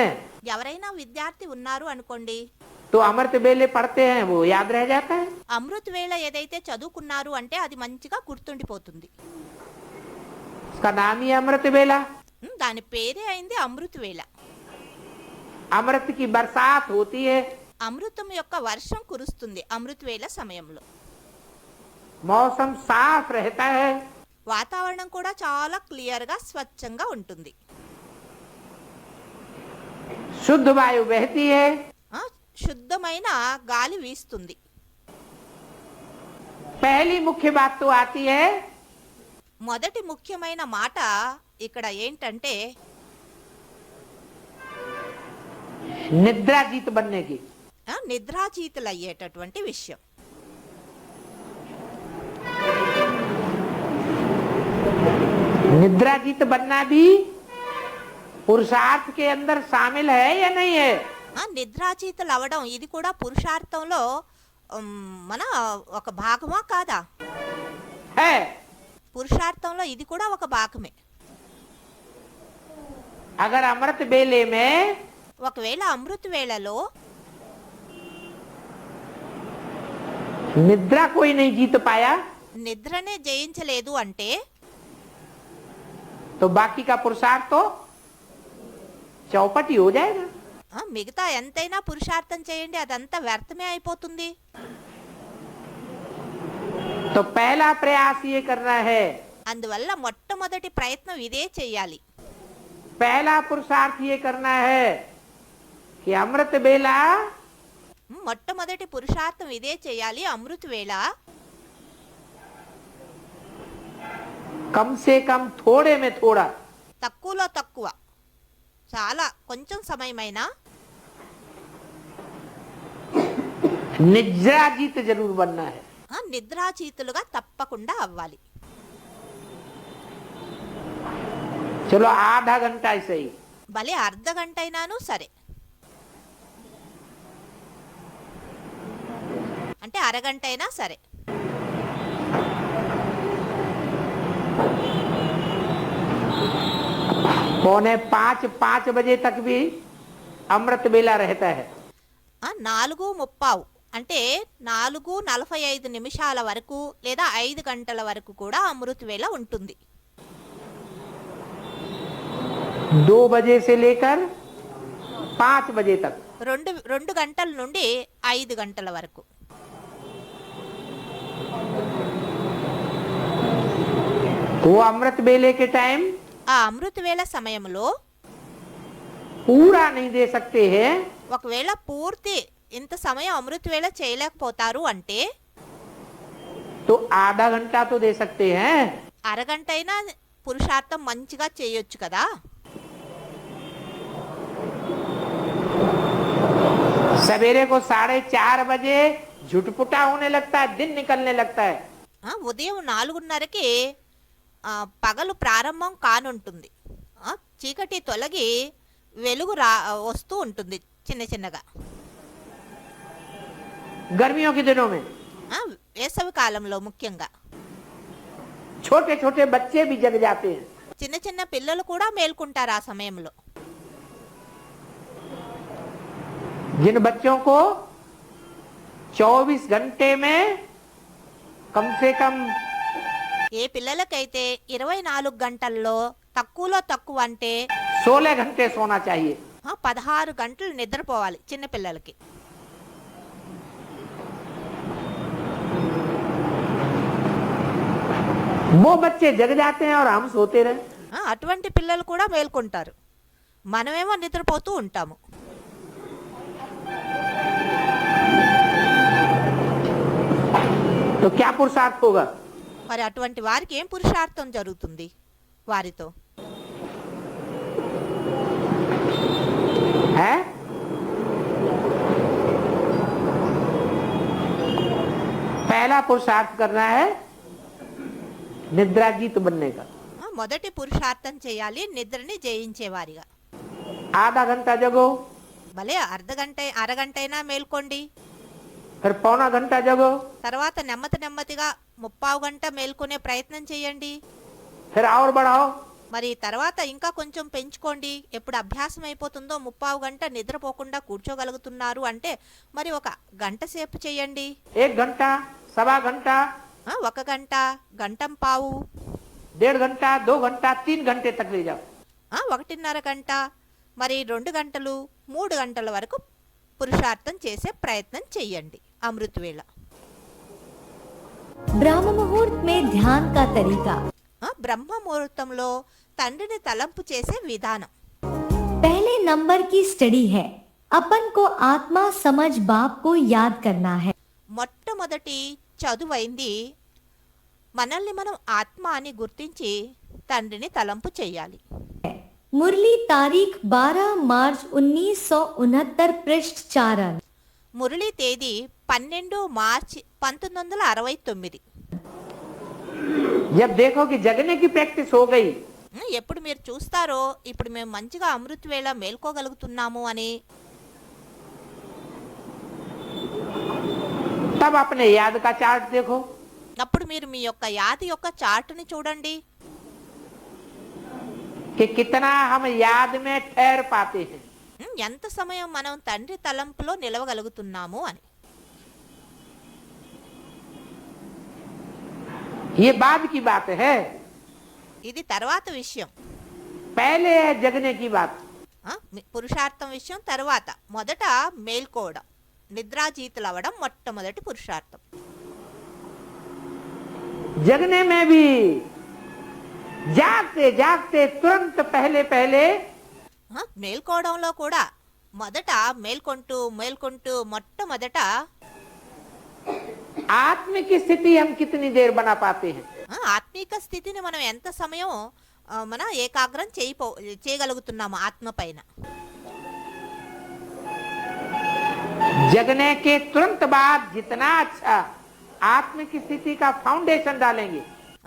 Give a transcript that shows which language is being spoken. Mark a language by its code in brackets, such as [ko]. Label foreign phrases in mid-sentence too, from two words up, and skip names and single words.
[te] ఎవరైనా విద్యార్థి ఉన్నారు అనుకోండి, [hi] तो अमृत बेले पढ़ते हैं, वो याद रह जाता है। [te] అమృత్ వేళ ఏదైతే చదువుకున్నారు అంటే అది మంచిగా గుర్తుండిపోతుంది. [hi] उसका नाम ही अमृत बेला। [te] దాని పేరే అయింది అమృత్ వేళ. [hi] अमृत की बरसात होती है, [te] అమృతం యొక్క వర్షం కురుస్తుంది అమృత్ వేళ సమయంలో. [hi] मौसम साफ रहता है, [te] వాతావరణం కూడా చాలా క్లియర్గా స్వచ్ఛంగా ఉంటుంది. [hi] शुद्ध वायु बहती है, [te] శుద్ధమైన గాలి వీస్తుంది. [hi] पहली मुख्य बात तो आती है [te] మొదటి ముఖ్యమైన మాట ఇక్కడ ఏంటంటే [hi] निद्राजीत बनने की। [te] నిద్రాజీతులు అయ్యేటటువంటి విషయం. [hi] निद्राजीत बनना भी पुरुषार्थ के अंदर शामिल है या नहीं है? [te] నిద్రాజీతులు అవడం ఇది కూడా పురుషార్థంలో మన ఒక భాగమా కాదా? [hi] है। [te] పురుషార్థంలో ఇది కూడా ఒక భాగమే. [hi] अगर अमृत बेले में [te] ఒకవేళ అమృత వేళలో [hi] निद्रा कोई नहीं जीत पाया [te] నిద్రనే జయించలేదు అంటే [hi] तो बाकी का पुरुषार्थ तो चौपट ही हो जाएगा। [te] మిగతా ఎంతైనా పురుషార్థం చేయండి, అదంతా వ్యర్థమే అయిపోతుంది. [hi] तो पहला प्रयास ये करना है, [te] అందువల్ల మొట్టమొదటి ప్రయత్నం ఇదే చేయాలి. [hi] पहला पुरुषार्थ ये करना है कि अमृत बेला [te] మొట్టమొదటి పురుషార్థం ఇదే చేయాలి. అమృత వేళ [hi] कम से कम थोड़े में थोड़ा [te] తక్కువలో తక్కువ, చాలా కొంచెం సమయమైనా [hi] निद्राजीत जरूर बनना है। [te] నిద్రాచీతులుగా తప్పకుండా అవ్వాలి. [hi] चलो आधा घंटा ऐसे ही। [te] భలే అర్ధ గంట అయినాను సరే, అంటే అరగంట అయినా సరే. [hi] 4:45 बजे तक भी अमृत बेला रहता है। [te] 4:30 అంటే 4:45 వరకు లేదా 5 గంటల వరకు కూడా అమృత వేళ ఉంటుంది. [hi] 2 बजे से लेकर 5 बजे तक। [te] 2 గంటల నుండి 5 గంటల వరకు. [hi] वो अमृत बेले के टाइम [te] ఆ అమృత వేళ సమయంలో [hi] पूरा नहीं दे सकते हैं [te] ఒకవేళ పూర్తి ఇంత సమయం అమృత వేళ చేయలేకపోతారు అంటే [hi] तो आधा घंटा तो दे सकते हैं। [te] అరగంట అయినా పురుషార్థం మంచిగా చేయొచ్చు కదా. [hi] सवेरे को 4:30 बजे झुटपुटा होने लगता है, दिन निकलने लगता है। [te] ఉదయం 4:30కి పగలు ప్రారంభం కానుంటుంది. చీకటి తొలగి వెలుగు వస్తూ ఉంటుంది చిన్న చిన్నగా. [hi] गर्मियों के दिनों में [te] వేసవి కాలంలో ముఖ్యంగా [hi] छोटे छोटे बच्चे भी जग जाते हैं। [te] చిన్న చిన్న పిల్లలు కూడా మేల్కుంటారు ఆ సమయంలో. [hi] जिन बच्चों को 24 घंटे में कम से कम [te] ఏ పిల్లలకైతే 24 గంటల్లో తక్కువలో తక్కువ అంటే [hi] 16 घंटे सोना चाहिए। [te] 16 గంటలు నిద్రపోవాలి చిన్న పిల్లలకి. [hi] वो बच्चे जग जाते हैं और हम सोते रहे। [te] అటువంటి పిల్లలు కూడా మేల్కొంటారు, మనమేమో నిద్రపోతూ ఉంటాము. [hi] तो क्या पुरुषार्थ होगा? [te] మరి అటువంటి వారికి ఏం పురుషార్థం జరుగుతుంది వారితో? [hi] है पहला पुरुषार्थ करना है निद्राजीत बनने का। [te] మొదటి పురుషార్థం చేయాలి నిద్రని జయించేవారిగా. [hi] आधा घंटा जगो, [te] భలే అరగంట అయినా మేల్కోండి. [hi] फिर पौना घंटा जगो, [te] తర్వాత నెమ్మదిగా 30 గంట మేల్కొనే ప్రయత్నం చేయండి. [hi] फिर और बढ़ाओ। [te] మరి తర్వాత ఇంకా కొంచెం పెంచుకోండి. ఎప్పుడు అభ్యాసం అయిపోతుందో 30 గంట నిద్రపోకుండా కూర్చోగలుగుతున్నారు అంటే మరి 1 గంట సేపు చేయండి. [hi] 1 घंटा, 1.25 घंटा, [te] 1 గంట, గంటం పావు, [hi] 1.5 घंटा, 2 घंटा, 3 घंटे तक ले जाओ। [te] 1.5 గంట, మరి 2 గంటలు, 3 గంటల వరకు పురుషార్థం చేసే ప్రయత్నం చెయ్యండి అమృత వేళ. [hi] ब्रह्म मुहूर्त में ध्यान का तरीका। [te] బ్రహ్మ ముహూర్తంలో తండ్రిని తలంపు చేసే విధానం. [hi] पहले नंबर की स्टडी है, अपन को आत्मा समझ बाप को याद करना है। [te] మొట్టమొదటి చదువైంది మనల్ని మనం ఆత్మ అని గుర్తించి తండ్రిని తలంపు చేయాలి. [hi] मुरली तारीख 12 मार्च 1969 पृष्ठ 4। [te] మురళి తేదీ 12 మార్చి 1969. [hi] जब देखो कि जगने की प्रैक्टिस हो गई [te] ఎప్పుడు మీరు చూస్తారో ఇప్పుడు మేము మంచిగా అమృత వేళ మేల్కోగలుగుతున్నాము అని, [hi] तब अपने याद का चार्ट देखो। [te] అప్పుడు మీరు మీ యొక్క యాది యొక్క చార్టుని చూడండి. [hi] कि कितना हम याद में ठहर पाते हैं। [te] ఎంత సమయం మనం తండ్రి తలంపులో నిలవగలుగుతున్నాము అని. [hi] ये बाद की बात है, [te] ఇది తర్వాత విషయం. [hi] पहले है जगने की बात। [te] పురుషార్థం విషయం తర్వాత. మొదట మేల్కోవడం, నిద్రాజీతులు అవ్వడం మొట్టమొదటి పురుషార్థం. [hi] जगने में भी जागते जागते तुरंत पहले [te] మేల్కోవడంలో కూడా మొదట మేల్కొంటూ మొట్టమొదట [hi] आत्म की स्थिति हम कितनी देर बना पाते हैं। [te] ఆత్మీక స్థితిని మనం ఎంత సమయం మన ఏకాగ్రం చేయగలుగుతున్నాము ఆత్మ పైన. [hi] जगने के तुरंत बाद जितना अच्छा आत्म की स्थिति का फाउंडेशन डालेंगे,